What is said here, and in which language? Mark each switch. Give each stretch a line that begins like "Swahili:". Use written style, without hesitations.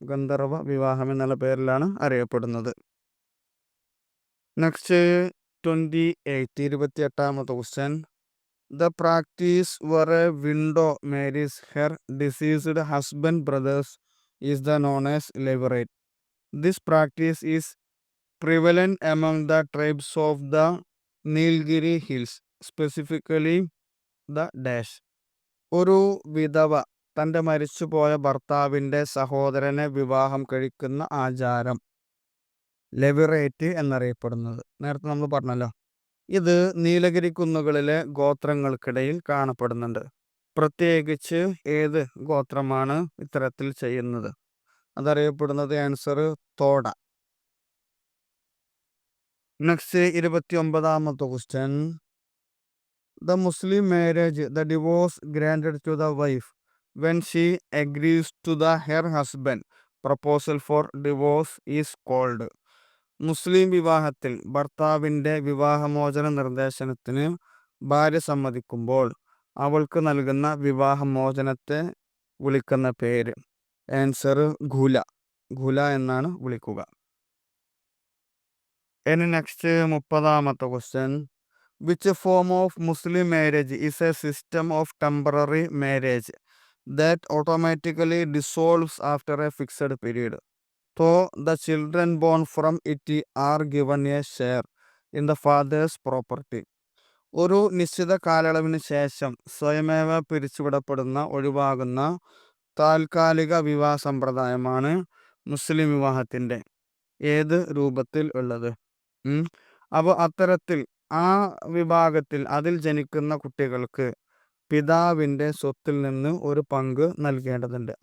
Malayalam: ഗന്ധർവ വിവാഹം എന്നുള്ള പേരിലാണ് അറിയപ്പെടുന്നത്. Next 28ാമത്തെ question.
English: The practice where a widow marries her deceased husband brothers is the known as levirate. This practice is prevalent among the tribes of the Nilgiri hills, specifically the dash.
Malayalam: ഒരു വിധവ തൻ്റെ മരിച്ചുപോയ ഭർത്താവിൻ്റെ സഹോദരനെ വിവാഹം കഴിക്കുന്ന ആചാരം ലെവിറേറ്റ് എന്നറിയപ്പെടുന്നത്. നേരത്തെ നമ്മൾ പറഞ്ഞല്ലോ, ഇത് നീലഗിരി കുന്നുകളിലെ ഗോത്രങ്ങൾക്കിടയിൽ കാണപ്പെടുന്നുണ്ട്. പ്രത്യേകിച്ച് ഏത് ഗോത്രമാണ് ഇത്തരത്തിൽ ചെയ്യുന്നത്? അതറിയപ്പെടുന്നത് answer Toda. Next 29ാമത്തെ question.
English: The Muslim marriage, the divorce granted to the wife when she agrees to the her husband proposal for divorce is called.
Malayalam: മുസ്ലിം വിവാഹത്തിൽ ഭർത്താവിൻ്റെ വിവാഹമോചന നിർദ്ദേശനത്തിന് ഭാര്യ സമ്മതിക്കുമ്പോൾ അവൾക്ക് നൽകുന്ന വിവാഹമോചനത്തെ വിളിക്കുന്ന പേര്? ആൻസർ ഖുല. ഖുല എന്നാണ് വിളിക്കുക. ഇനി next 30ാമത്തെ question.
English: Which form of Muslim marriage is a system of temporary marriage that automatically dissolves after a fixed period, though the children born from it are given a share in the father's property?
Malayalam: ഒരു നിശ്ചിത കാലയളവിന് ശേഷം സ്വയമേവ പിരിച്ചുവിടപ്പെടുന്ന ഒഴിവാകുന്ന താൽക്കാലിക വിവാഹ സമ്പ്രദായമാണ് മുസ്ലിം വിവാഹത്തിൻ്റെ ഏത് രൂപത്തിൽ ഉള്ളത്? അപ്പോൾ അത്തരത്തിൽ ആ വിഭാഗത്തിൽ അതിൽ ജനിക്കുന്ന കുട്ടികൾക്ക് പിതാവിൻ്റെ സ്വത്തിൽ നിന്ന് ഒരു പങ്ക് നൽകേണ്ടതുണ്ട്.